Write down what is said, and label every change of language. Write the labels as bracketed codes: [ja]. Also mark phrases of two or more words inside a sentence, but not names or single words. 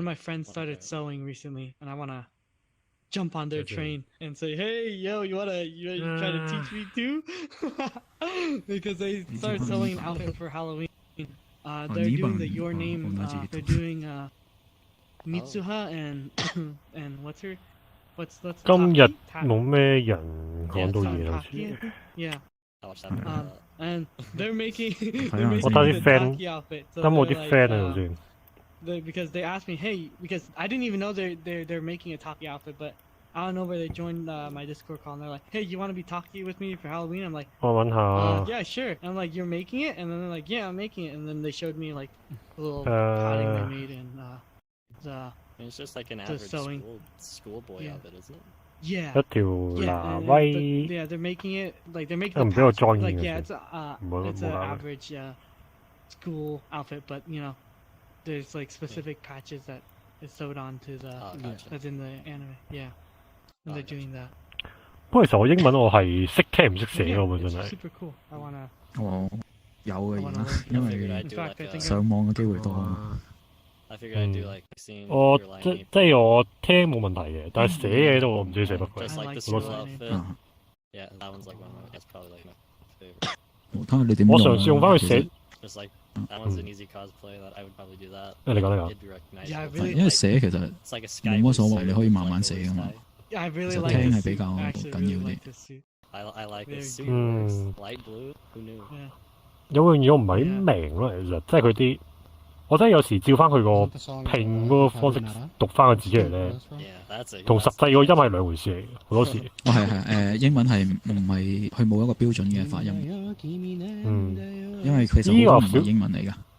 [en] One of my friends started sewing recently, and I wanna jump on their train and say, "Hey, yo, you try to teach me too?" Because they started sewing an outfit for Halloween. They're doing the Your Name. They're doing Mitsuha and what's the [yue] 今日冇咩人講到嘢好似。 [en] Yeah. I'll watch that. And they're making [yue] 我睇啲 friend， [en] Taki outfit. So [yue] 咁我 [en] they're [yue] 啲 [en] like, [yue] friend 喺度先。 [en] because they asked me, hey, because I didn't even know they're making a Taki outfit, but I don't know where they joined my Discord call, and they're like, hey, you want to be Taki with me for Halloween? I'm like, [yue] 我揾下。 [en] yeah, sure. And I'm like, you're making it? And then they're like, yeah, I'm making it. And then they showed me like a little padding they made and It's just like an average schoolboy outfit, isn't it? Yeah. [yue] 一條拿威。 [en] Yeah, they're making it like they're making [yue] 唔俾我 join [en] like [yue] 嘅 [en] yeah, [yue] 先。 [en] it's an average school outfit, but you know, there's like specific patches that is sewed onto the that's in the anime. Yeah, and they're doing that. [yue] 不過其實我英文我係識聽唔識寫㗎喎，真係。 [en] Super cool. I wanna. [yue] 我有嘅而家，因為 [en] I [yue] 上網嘅機會多啊嘛。 [en] I figured I'd do like seeing [yue] 我 [en] your line [yue] 即係我聽冇問題嘅，但係寫嘅都我唔知寫乜鬼。 [en] Just like the school outfit. Yeah, that one's like one of my. That's probably like my favorite. [yue] 我睇下你點用啊。我嘗試用翻去寫。 [en] Just like that one's an easy cosplay that I would probably do that. [yue] 你講你講。 [en] It'd be recognized. Yeah, I It's really [yue] 因為寫其實 [en] It's like a sky [yue] 冇乜所 [en] blue [yue] 謂，你 [en] suit, [yue] 可以 [en] it's [yue] 慢 [en] like [yue] 慢 [en] blue [yue] 寫噶嘛。 [en] sky. Yeah, I really [yue] 其實 [en] like [yue] 聽 [en] the [yue] 係比較 [en] suit. I actually [yue] 緊 [en] really [yue] 要啲 [en] like。the suit. I like the Very suit good. works. Light blue. Who knew? Yeah. [yue] 有樣嘢我唔係明咯，其實即係佢啲，我真係有時照翻佢個拼嗰個方式讀翻個字出嚟咧，同實際個音係兩回事嚟嘅，好多時。哦係英文係唔係佢冇一個標準嘅發音。因為其實好多唔係英文嚟㗎。